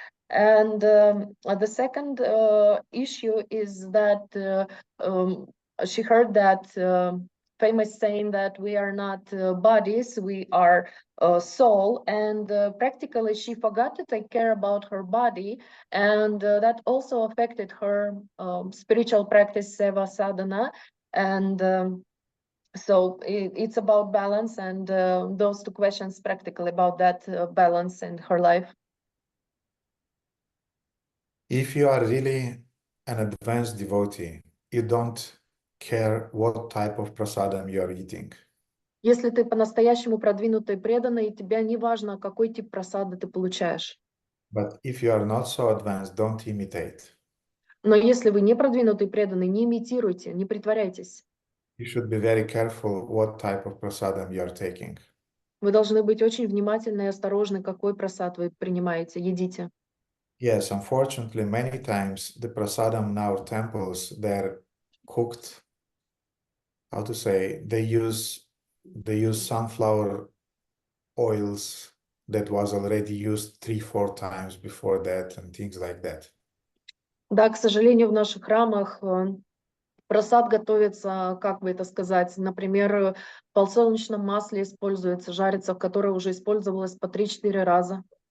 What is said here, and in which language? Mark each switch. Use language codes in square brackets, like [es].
[en] And the second issue is that she heard that famous saying that we are not bodies, we are soul, and practically she forgot to take care about her body, and that also affected her spiritual practice, seva sadhana, and so it's about balance, and those 2 questions practically about that balance in her life. If you are really an advanced devotee, you don't care what type of prasadam you are eating. [ru] Если ты по-настоящему продвинутый преданный, тебе не важно, какой тип прасады ты получаешь. [en] But if you are not so advanced, don't imitate. [ru] Но если вы не продвинутый преданный, не имитируйте, не притворяйтесь. [en] You should be very careful what type of prasadam you are taking. [ru] Вы должны быть очень внимательны и осторожны, какой прасад вы принимаете, едите. [en] Yes, unfortunately, many times the prasadam in our temples, they're cooked, how to say, they use sunflower oils that was already used 3-4 times before that and things like that. [ru] Да, к сожалению, в наших храмах прасад готовится, как бы это сказать, например, в подсолнечном масле используется, жарится, в которое уже использовалось по 3-4 раза.